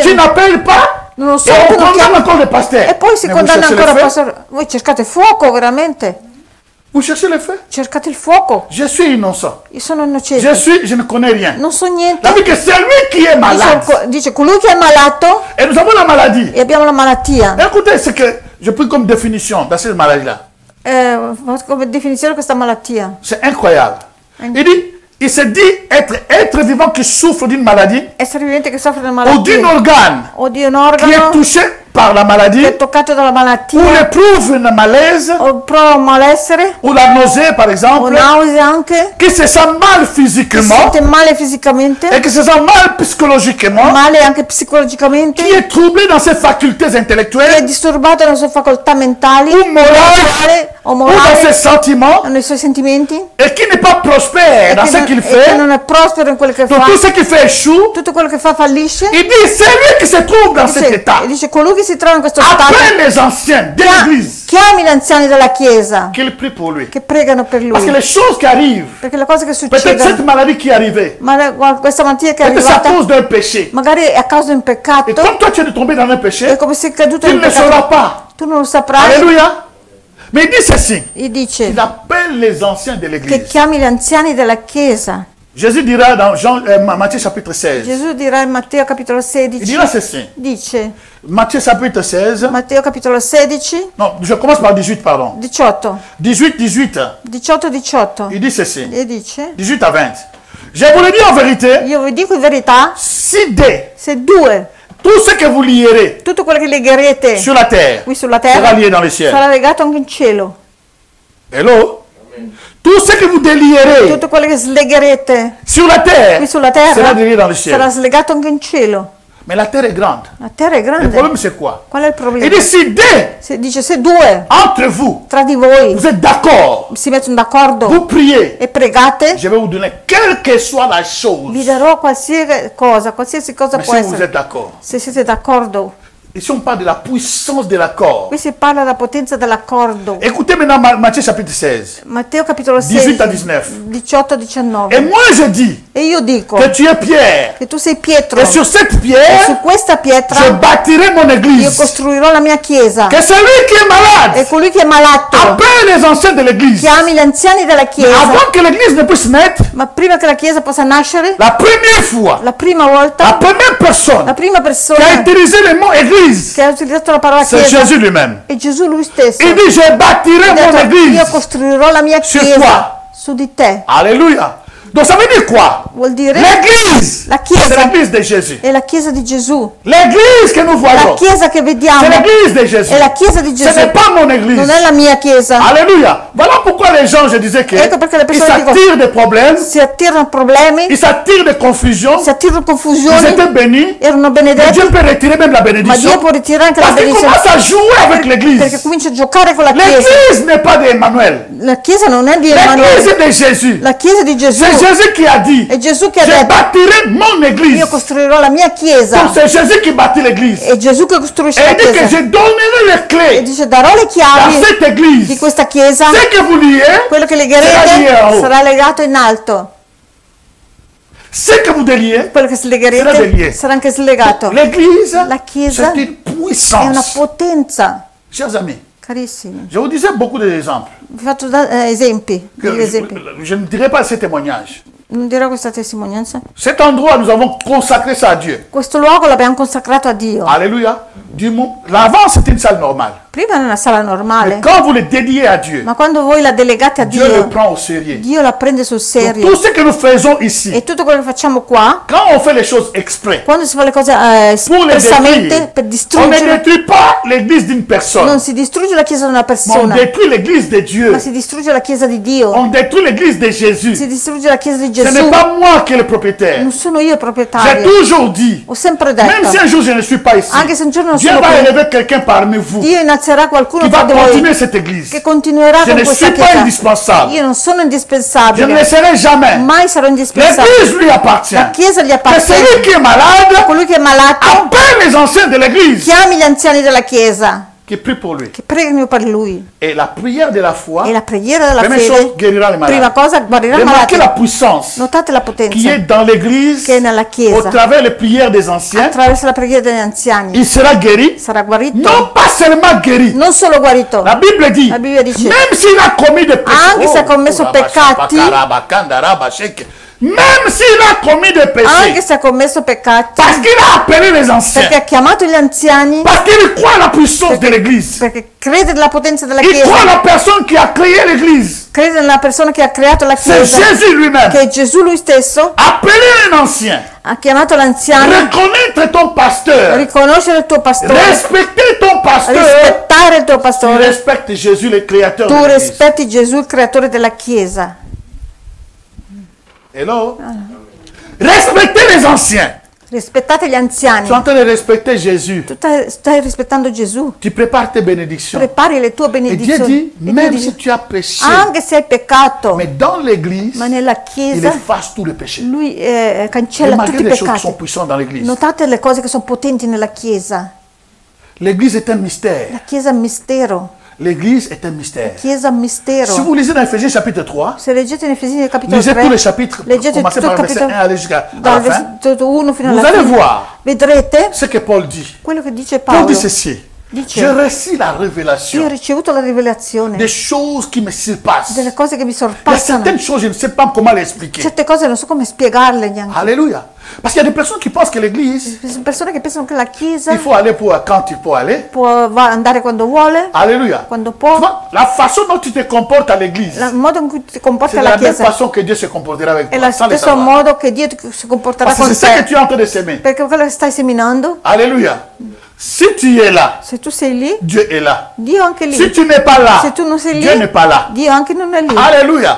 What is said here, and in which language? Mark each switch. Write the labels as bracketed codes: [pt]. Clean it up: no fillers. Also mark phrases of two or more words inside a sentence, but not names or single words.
[fr] Tu n'appelles pas. [it] non lo so, [fr] Et on [it] tu non [fr] condamne [it] chiami. [fr] encore le pasteur. [it] E poi si [fr] Mais vous [it] condanna [fr] cherchez [it] ancora il [fr] le feu? [it] pastore. Voi cercate fuoco, veramente? [fr] Vous cherchez le feu? [it] Cercate il fuoco. [fr] Je suis innocent. [it] Io sono innocente. [fr] Je ne connais rien. [it] Non so niente. [fr] La vie que c'est lui qui est malade. [it] Dice colui che è malato [fr] Et nous avons la maladie. [it] e abbiamo la malattia. [fr] Écoutez ce que je pris comme définition dans cette maladie-là. [it] Come definizione questa malattia. [fr] C'est incroyable. Il dit, il se dit être vivant qui souffre d'une maladie [it] Essere vivente che soffre di una [fr] ou d'un [it] malattia [fr] organe [it] o di un [fr] qui est [it] organo [fr] touché par la maladie [it] che è toccato dalla [fr] ou [it] malattia [fr] éprouve une malaise [it] o prova malessere [fr] ou la nausée par [it] o [fr] exemple, [it] nausea anche, [fr] qui se sent mal [it] si [fr] physiquement [it] sente male fisicamente, [fr] et qui se sent mal psychologiquement, [it] male anche psicologicamente, [fr] qui est troublé dans ses facultés [it] che è [fr] intellectuelles [it] disturbato nelle sue facoltà mentali [fr] ou morales [it] o [fr] ou dans ses [it] morali [fr] sentiments [it] o nei suoi sentimenti [fr] et qui n'est pas prospère dans ce qu'il [it] e che [fr] fait, [it] non è prospero in quello che [fr] donc [it] fa, [fr] tout ce qu'il fait échoue. [it] tutto quello che fa fallisce. [fr] Il dit, c'est lui qui se trouve dans cet état. [it] E dice colui che si trova in questo stato [fr] Appelle les anciens de l'église [it] chiami gli anziani della chiesa [fr] qu'il prie pour lui. [it] che pregano per [fr] Parce que [it] lui, [fr] les choses qui arrivent, [it] perché le cose che [fr] peut-être cette [it] succedono, [fr] maladie qui est arrivée, [it] questa malattia che è [fr] peut-être c'est à [it] arrivata [fr] cause d'un péché. [it] magari è a causa di un [fr] Et [it] peccato, [fr] comme toi tu es tombé dans un [it] è [fr] péché, [it] come se è caduto [fr] tu [it] in [fr] ne le sauras [it] peccato, [fr] pas. [it] tu non lo saprai. [fr] Alléluia. Mais il dit ceci, [it] E dice [fr] il appelle les anciens de [it] che [fr] l'église. [it] chiami gli anziani della chiesa. [fr] Jésus dira dans Matthieu chapitre 16, [it] Gesù dirà in Matteo capitolo [fr] il [it] 16, [fr] dira ceci, [it] dice, [fr] Matthieu chapitre 16, [it] Matteo capitolo 16, [fr] non, je commence par 18, pardon. 18, 18, 18, 18, 18, il dit ceci, [it] e dice, [fr] 18 à 20. Je vous le dis en vérité, [it] Io vi dico in verità, [fr] si dès [it] se due, [fr] tout ce que vous lierez [it] tutto quello che legherete [fr] sur la terre [it] qui sulla [fr] sera [it] terra [fr] lié dans le ciel. [it] sarà legato anche in cielo. [fr] Hello? Tout ce que vous délierez [it] Tutto quello che slegherete [fr] sur la terre [it] qui sulla [fr] sera [it] terra [fr] lié dans le ciel. [it] sarà slegato anche in cielo. [fr] Mais la terre est grande. [it] La terra è [fr] Le [it] grande. [fr] problème c'est quoi? [it] Qual è il [fr] Il [it] problema? [fr] dit si dès [it] Dice se due [fr] entre vous, [it] tra di voi [fr] vous êtes d'accord, [it] si mettono d'accordo [fr] vous priez, [it] e pregate, [fr] je vais vous donner quelle que soit la [it] vi [fr] chose. [it] darò qualsiasi cosa [fr] Mais [it] può [fr] si vous [it] essere. [fr] êtes d'accord. [it] Se siete d'accordo. [fr] Ici on parle de la puissance de l'accord. [it] Qui si parla della potenza dell'accordo. [fr] Écoutez maintenant Matthieu chapitre 16. [it] Matteo capitolo [fr] 18 à [it] 16, [fr] 19. [it] 18 a [fr] Et [it] 19. [fr] moi je dis [it] E io dico [fr] que tu es Pierre. [it] che tu sei Pietro [fr] Et sur cette pierre, [it] su questa [fr] je [it] pietra [fr] bâtirai mon [it] io [fr] église. [it] costruirò la mia chiesa. [fr] Que celui qui est [it] E [fr] malade [it] colui che è malato [fr] appelle les anciens de l'église. [it] chiami gli anziani della [fr] Mais [it] chiesa. [fr] avant que l'église ne puisse naître, [it] Ma prima che la chiesa possa nascere, [fr] la première fois, [it] la prima [fr] la [it] volta, [fr] première personne [it] la prima [fr] qui a [it] persona [fr] utilisé le mot église, [it] che ha utilizzato la parola [fr] c'est [it] chiesa [fr] Jésus lui-même. [it] è Gesù lui stesso. [fr] Il dit, je bâtirai [it] Ha [fr] mon [it] detto, io [fr] église [it] costruirò la mia [fr] sur [it] chiesa [fr] toi. [it] su di te. [fr] Alléluia. Donc ça veut dire quoi? [it] Vuol dire [fr] L'église, [it] la chiesa [fr] c'est l'église de Jésus. [it] è la chiesa di Gesù. [fr] L'église que nous [it] La [fr] voyons, [it] chiesa che vediamo [fr] c'est l'église de Jésus. [it] è la chiesa di [fr] Ce [it] Gesù. [fr] n'est pas mon église. [it] Non è la mia chiesa. [fr] Alléluia. Voilà pourquoi les gens, je disais que [it] Ecco perché le [fr] ils [it] persone dicono- [fr] s'attirent des problèmes, [it] Si attirano problemi, [fr] ils s'attirent des confusions, [it] si attirano [fr] ils [it] confusioni, [fr] étaient bénis. [it] erano [fr] Mais [it] benedetti, [fr] Dieu peut retirer même la [it] ma [fr] bénédiction. [it] Dio può ritirare anche la [fr] Parce qu'il [it] benedizione [fr] commence à jouer avec [it] perché [fr] l'église. [it] comincia a giocare con la chiesa. [fr] L'église n'est pas d'Emmanuel. [it] La chiesa non è di [fr] L'église [it] Emanuele, [fr] est de Jésus. [it] la chiesa di Gesù. [fr] C'est Jésus qui a dit, [it] È Gesù che ha [fr] je [it] detto, [fr] bâtirai mon église. [it] io costruirò la mia chiesa. [fr] Donc c'est Jésus qui bâtit l'église. [it] È Gesù che costruisce [fr] Et [it] la [fr] il dit que [it] chiesa. [fr] je donnerai les [it] E [fr] clés [it] dice, darò le [fr] dans [it] chiavi [fr] cette [it] di [fr] église. [it] questa chiesa, [fr] Ce que vous liez, [it] quello che sarà [fr] lié en [it] legherete [fr] haut. [it] sarà legato in alto, [fr] Ce que vous déliez, [it] quello che Sarà slegherete [fr] lié. [it] sarà anche slegato. [fr] l'église, [it] La chiesa [fr] c'est une [it] è una [fr] puissance. [it] potenza, [fr] Chers amis, [it] carissimi. [fr] je vous disais beaucoup d'exemples. [it] Vi faccio esempi, degli esempi. [fr] Je ne dirai pas ces témoignages. [it] Non dirò questa testimonianza. [fr] Cet endroit, nous avons consacré ça à Dieu. [it] Questo luogo l'abbiamo consacrato a Dio. [fr] Alléluia. L'avant, c'était une salle normale. [it] Prima era una sala normale, [fr] Quand vous le dédiez à Dieu, [it] ma quando voi la delegate a [fr] Dieu le [it] Dio, [fr] prend au sérieux. [it] Dio la prende sul [fr] Donc, [it] serio. [fr] tout ce que nous faisons ici, [it] E tutto quello che facciamo qua, [fr] quand on fait les choses exprès, [it] quando si fa le cose [fr] pour les [it] espressamente [fr] détruire, [it] per [fr] on ne [it] distruggere, [fr] détruit pas l'église d'une personne, [it] non si distrugge la chiesa di una [fr] mais on [it] persona, [fr] détruit l'église de Dieu. [it] ma si distrugge la chiesa di Dio, [fr] On détruit l'église de Jésus. [it] si distrugge la chiesa di [fr] Ce n'est [it] Gesù. [fr] pas moi qui est le propriétaire. [it] Non sono io il [fr] J'ai [it] proprietario. [fr] toujours dit, [it] Ho sempre [fr] même [it] detto, [fr] si un jour je ne suis pas ici, [it] anche se un giorno non [fr] Dieu [it] sono [fr] va [it] qui, [fr] élever quelqu'un parmi vous [it] Dio innalzerà qualcuno [fr] qui [it] tra [fr] va [it] di voi [fr] continuer cette église. [it] che continuerà [fr] Je [it] con [fr] ne [it] questa [fr] suis pas [it] chiesa. [fr] indispensable. [it] Io non sono [fr] Je ne le [it] indispensabile, [fr] serai jamais. [it] mai sarò indispensabile. [fr] L'église lui appartient. [it] La chiesa gli [fr] Que [it] appartiene. [fr] celui qui est malade [it] Colui che è malato [fr] appelle les anciens de l'église [it] chiami gli anziani della chiesa [fr] qui prient pour lui. [it] che pregano per lui. [fr] Et la prière de la foi, [it] E la preghiera della [fr] première chose, [it] fede, [fr] guérira les [it] prima [fr] malades. [it] cosa, guarirà il [fr] Remarquez la [it] malato. [fr] puissance [it] Notate la [fr] qui [it] potenza [fr] est dans l'église [it] che è nella [fr] au [it] chiesa. [fr] travers les prières des anciens. [it] Attraverso la preghiera degli anziani [fr] Il sera guéri. [it] sarà guarito. [fr] Non pas seulement guéri. [it] Non solo guarito, [fr] La Bible dit, [it] La Bibbia dice, [fr] même s'il a commis des péchés, [it] anche se ha commesso peccati, [fr] même s'il a commis des [it] anche [fr] péchés, [it] se ha commesso peccati, [fr] parce qu'il a appelé les anciens, [it] perché ha chiamato gli anziani, [fr] parce qu'il croit à la puissance de l'église, [it] perché crede nella potenza della [fr] il croit à [it] chiesa, [fr] la personne qui a créé l'église, [it] crede nella persona che ha creato la [fr] c'est [it] chiesa, [fr] Jésus lui-même. [it] che è Gesù lui stesso, [fr] Appeler un ancien, [it] ha chiamato l'anziano, [fr] reconnaître ton pasteur, [it] riconoscere il tuo pastore, [fr] respecter ton pasteur, [it] rispettare il tuo [fr] tu [it] pastore, [fr] respectes Jésus le créateur de [it] tu [fr] l'église. [it] rispetti Gesù il creatore della chiesa. [fr] Hello? Respectez les anciens. [it] Rispettate gli [fr] Tu es [it] anziani. [fr] en train de respecter Jésus. [it] Tu stai rispettando Gesù, [fr] Tu prépares tes bénédictions. [it] prepari le tue [fr] Et Dieu [it] benedizioni. [fr] dit, [it] E Dio [fr] même [it] dice, [fr] si tu as péché, [it] anche se hai peccato, [fr] mais dans l'église, [it] ma nella [fr] il [it] chiesa [fr] efface tous les péchés. [it] lui cancella tutti [fr] Remarquez [it] i [fr] les choses qui sont [it] peccati. [fr] puissantes dans l'église. [it] Notate le cose che sono potenti nella chiesa. [fr] L'église est un mystère. [it] La chiesa è un mistero. [fr] L'église est un mystère. [it] Chiesa è un mistero. [fr] Si vous lisez dans Ephésiens chapitre 3, [it] Se leggete in Efesini capitolo [fr] lisez [it] 3, [fr] tous les chapitres, [it] leggete [fr] commencez [it] tutto [fr] par [it] il [fr] le verset 1 [it] capitolo [fr] aller jusqu'à [it] dal [fr] la fin. [it] versetto 1 fino [fr] Vous [it] alla [fr] allez [it] fine. [fr] voir [it] Vedrete [fr] ce que Paul dit. [it] quello che dice [fr] Paul [it] Paolo. [fr] dit ceci. [it] Dice, [fr] j'ai reçu la [it] io ho [fr] révélation [it] ricevuto la rivelazione [fr] des choses qui me surpassent. [it] delle cose che mi [fr] Il y a [it] sorpassano. [fr] certaines choses, je ne sais pas comment les expliquer. [it] Certe cose non so come spiegarle neanche. [fr] Alléluia. Parce qu'il y a des personnes qui pensent que l'église, [it] Ci sono persone che pensano che la chiesa [fr] il faut aller pour quand il faut aller. [it] può andare quando vuole, [fr] Alléluia. [it] quando [fr] Tu [it] può. [fr] vois, la façon dont tu te comportes à l'église, [it] Il modo in cui ti [fr] c'est [it] comporti [fr] de [it] alla [fr] la même [it] chiesa [fr] façon que Dieu se comportera avec [it] è [fr] toi, [it] lo [fr] sans le [it] stesso [fr] savoir. [it] modo che Dio si comporterà [fr] Parce que [it] con [fr] c'est ça que [it] te. [fr] tu es en train de s'aimer. [it] Perché quello che stai seminando, [fr] Alléluia. Si tu es là, [it] se tu sei lì, [fr] Dieu est là. [it] Dio anche lì. [fr] Si tu n'es pas là, [it] Se tu non sei [fr] Dieu n'est [it] lì, [fr] pas là. [it] Dio anche non è lì. [fr] Alléluia.